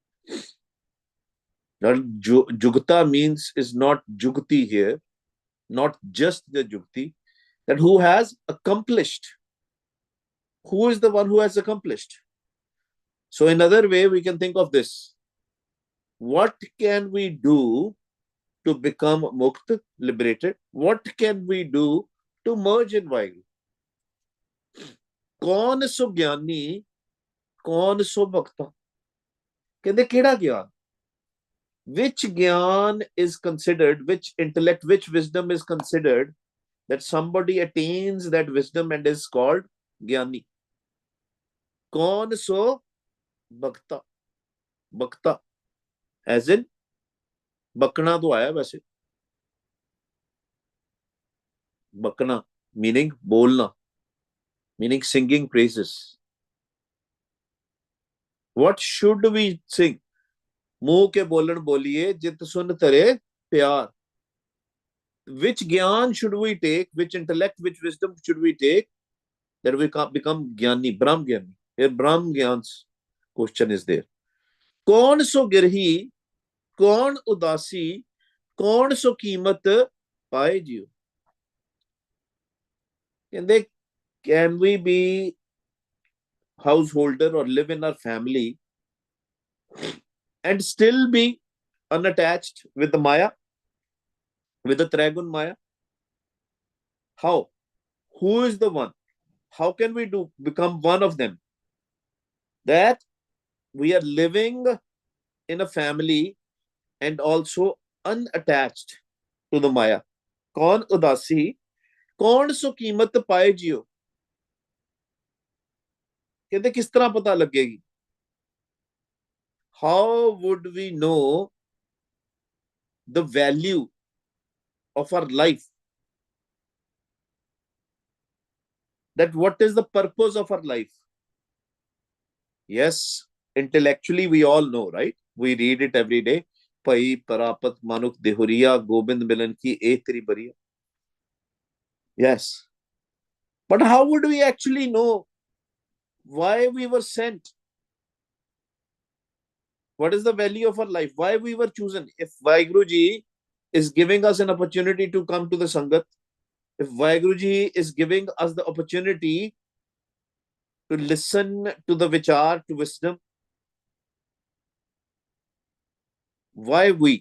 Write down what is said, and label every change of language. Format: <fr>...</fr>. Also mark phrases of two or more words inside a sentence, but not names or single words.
<en>Now, Jugta means is not Jugti here, not just the Jugti, that who has accomplished. Who is the one who has accomplished? So another way we can think of this. What can we do to become Mukt, liberated? What can we do to merge in Vaheguru?</en> <pa>ਕੌਣ ਸੋ ਗਿਆਨੀ, ਕੌਣ ਸੋ ਭਗਤਾ? ਕਹਿੰਦੇ ਕਿਹੜਾ ਗਿਆਨ?</pa> <en>Which gyan is considered, which intellect, which wisdom is considered that somebody attains that wisdom and is called gyani?</en> <pa>ਕੌਣ ਸੋ ਭਗਤਾ?</pa> <hi>Bhakta</hi> <en>as in</en> <hi>बकना तो आया वैसे.</hi> <en>Bakna meaning bolna, meaning singing praises. What should we sing?</en> <pa>ਮੂੰਹ ਕੇ ਬੋਲਨ ਬੋਲੀਏ ਜਿਤ ਸੁਨ ਤਰੇ ਪਿਆਰ.</pa> <en>Which gyan should we take? Which intellect, which wisdom should we take that we can become gyani, Brahm gyani? Here Brahm gyan's question is there.</en> <pa>ਕੌਣ ਸੋ ਗਿਰਹੀ, ਕੌਣ ਉਦਾਸੀ, ਕੌਣ ਸੋ ਕੀਮਤ ਪਾਏ ਜੀਓ?</pa> <en>Can we be householder or live in our family and still be unattached with the Maya, with the Trigun Maya? How? Who is the one? How can we become one of them? That we are living in a family and also unattached to the Maya.</en> <pa>ਕੌਣ ਉਦਾਸੀ, ਕੌਣ ਸੋ ਕੀਮਤ ਪਾਏ ਜੀਓ?</pa> <hi>कहते किस तरह पता लगेगी?</hi> <en>How would we know the value of our life? That what is the purpose of our life? Yes, intellectually we all know, right? We read it every day.</en> <pa>ਭਈ ਪ੍ਰਾਪਤ ਮਨੁਖ ਦੇਹੁਰੀਆ ਗੋਬਿੰਦ ਮਿਲਨ ਕੀ ਇਹ ਤੇਰੀ ਬਰੀਆ.</pa> <en>Yes, but how would we actually know why we were sent? What is the value of our life? Why we were chosen? If Vaheguruji is giving us an opportunity to come to the Sangat, if Vaheguruji is giving us the opportunity to listen to the vichar, to wisdom, why we?</en>